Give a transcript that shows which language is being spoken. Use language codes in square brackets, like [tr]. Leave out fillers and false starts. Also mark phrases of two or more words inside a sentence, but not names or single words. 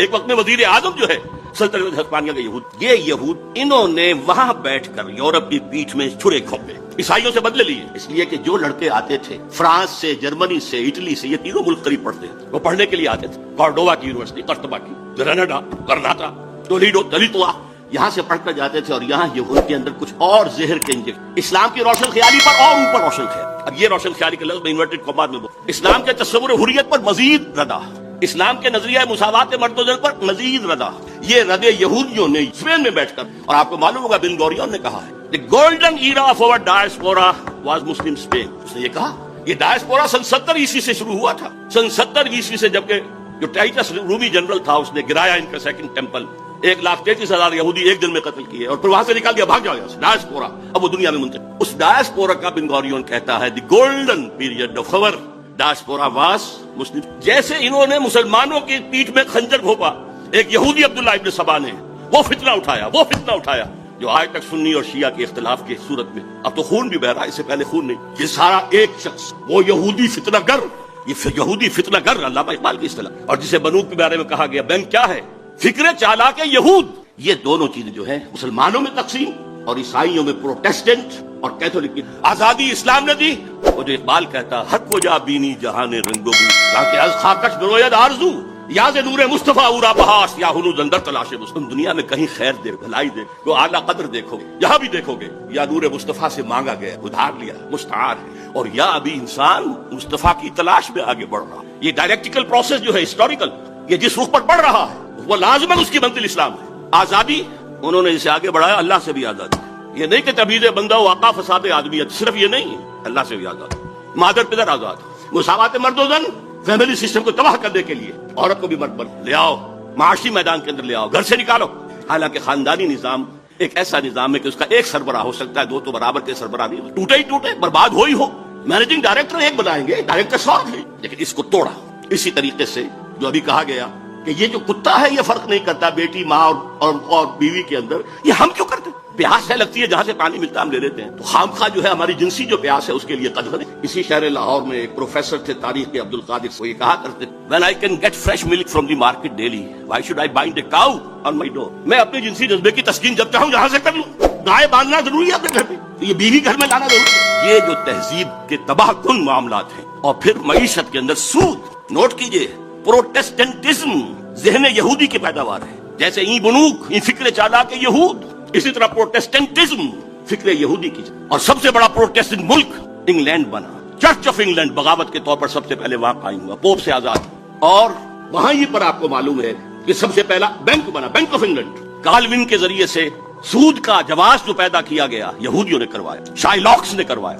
[ur] ایک وقت میں وزیر اعظم جو ہے سلطنت ہسپانیہ کے یہود، انہوں نے وہاں بیٹھ کر یورپ کی پیٹھ میں چھرے کھونپے، عیسائیوں سے بدلے لیے، اس لیے کہ جو لڑکے آتے تھے فرانس سے، جرمنی سے، اٹلی سے، یہ تینوں ملک قریب پڑھتے ہیں، وہ پڑھنے کے لیے آتے تھے، کارڈووا کی یونیورسٹی، قرطبہ کی، گرناڈا، کرناٹا، ٹولیڈو، دلیتوا، یہاں سے پڑھ کر جاتے تھے، اور یہاں یہود کے اندر کچھ اور زہر کے انجیکشن، اسلام کی روشن خیالی پر اور اوپر روشن خیال۔ اب یہ روشن خیالی کا لفظ میں [en] inverted commas [ur] میں اسلام کے تصور حریت پر مزید ردا، اسلام کے نظریہ مساوات مرد و زن پر مزید ردا، یہ ردے یہودیوں نے اسپین میں بیٹھ کر۔ اور آپ کو معلوم ہوگا بن گوریون نے کہا ہے [en] The golden era of our diaspora was Muslim Spain۔ [ur] اس نے یہ کہا، یہ ڈائسپورا سن 70 عیسوی سے شروع ہوا تھا، سن 70 عیسوی سے، جبکہ جو ٹائٹس رومی جنرل تھا اس نے گرایا ان کا [en] second temple, [ur] 1,33,000 یہودی ایک دن میں قتل کیے، اور پھر وہاں سے نکال دیا، بھاگ جاؤ یہاں سے، ڈائسپورا۔ اب وہ دنیا میں منتقل، اس ڈائسپورا کا بن گوریون کہتا ہے [en] The golden period of our diaspora was Muslim۔ [ur] جیسے انہوں نے مسلمانوں کی پیٹھ میں خنجر گھونپا، ایک یہودی عبداللہ ابن سبا نے وہ فتنہ اٹھایا جو آج تک سنی اور شیعہ کے اختلاف کی صورت میں، اب تو خون بھی بہ رہا ہے، اس سے پہلے خون نہیں، یہ سارا ایک شخص، وہ یہودی فتنہ گر، یہ یہودی فتنہ گر علامہ اقبال کی اصطلاح، اور جسے بنوک کے بارے میں کہا گیا، بین کیا ہے؟ فکر چالاک یہود۔ یہ دونوں چیزیں جو ہیں، مسلمانوں میں تقسیم اور عیسائیوں میں پروٹیسٹنٹ اور کیتھولک کی آزادی اسلام نے دی۔ وہ جو اقبال کہتا، [fa] حق و جا بینی جہان رنگ و بو، تاکہ از خاکش بروید آرزو، یا سے نور مصطفیٰ اورا بہاس، یا ہنوز اندر تلاش مسلم۔ [ur] دنیا میں کہیں خیر دے، بھلائی دے، کو اعلیٰ قدر دیکھو گے، یہاں بھی دیکھو گے، یا نور مصطفیٰ سے مانگا گیا، ادھار لیا، مستعار ہے، اور یا ابھی انسان مصطفیٰ کی تلاش میں آگے بڑھ رہا۔ یہ [en] dialectical process [ur] جو ہے، ہسٹوریکل، یہ جس رخ پر بڑھ رہا ہے، وہ لازماً اس کی منزل اسلام ہے۔ آزادی انہوں نے اسے آگے بڑھایا، اللہ سے بھی آزادی، یہ نہیں کہ تبعیض بندہ واقع فساد آدمیت، صرف یہ نہیں، اللہ سے بھی آزاد، مادر پدر آزاد، مساوات مرد و زن، [en] family system [ur] کو تباہ کرنے کے لیے عورت کو بھی مرد بن لے آؤ، معاشی میدان کے اندر لے آؤ، گھر سے نکالو۔ حالانکہ خاندانی نظام ایک ایسا نظام ہے کہ اس کا ایک سربراہ ہو سکتا ہے، دو تو برابر کے سربراہ نہیں، ٹوٹے ہی ٹوٹے، برباد ہو ہی ہو، [en] managing director [ur] ایک بنائیں گے، ڈائریکٹر 100 ہیں، لیکن اس کو توڑا۔ اسی طریقے سے جو ابھی کہا گیا کہ یہ جو کتا ہے یہ فرق نہیں کرتا بیٹی، ماں اور بیوی کے اندر، یہ ہم کیوں کرتے؟ پیاس ہے لگتی ہے، جہاں سے پانی ملتا ہے ہم لے لیتے ہیں، تو خامخواہ جو ہے ہماری جنسی جو پیاس ہے اس کے لیے قدر ہے۔ اسی شہر لاہور میں ایک پروفیسر تھے تاریخ کے، عبد القادر، وہ یہ کہا کرتے، [en] when I can get fresh milk from the market daily, why should I bind a cow on my door؟ [ur] میں اپنے جنسی جذبے کی تسکین جب چاہوں جہاں سے کر لوں، گائے باندھنا ضروری ہے اپنے گھر میں، تو یہ بیوی گھر میں لانا ضروری ہے۔ یہ جو تہذیب کے تباہ کن معاملات ہیں، اور پھر معیشت کے اندر سود، نوٹ کیجئے، پروٹیسٹنٹزم ذہن یہودی کی پیداوار ہے، جیسے این بنوک، این فکر چالاک یہود، اسی طرح پروٹیسٹنٹزم فکر یہودی کی، اور سب سے بڑا پروٹیسٹنٹ ملک انگلینڈ بنا. چرچ آف انگلینڈ بغاوت کے طور پر سب سے پہلے وہاں قائم ہوا، پوپ سے آزاد. اور وہاں یہ پر آپ کو معلوم ہے کہ سب سے پہلا بینک بنا، بینک آف انگلینڈ. کالوین کے ذریعے سے سود کا جواز جو پیدا کیا گیا یہودیوں نے کروایا، شائلاکس نے کروایا.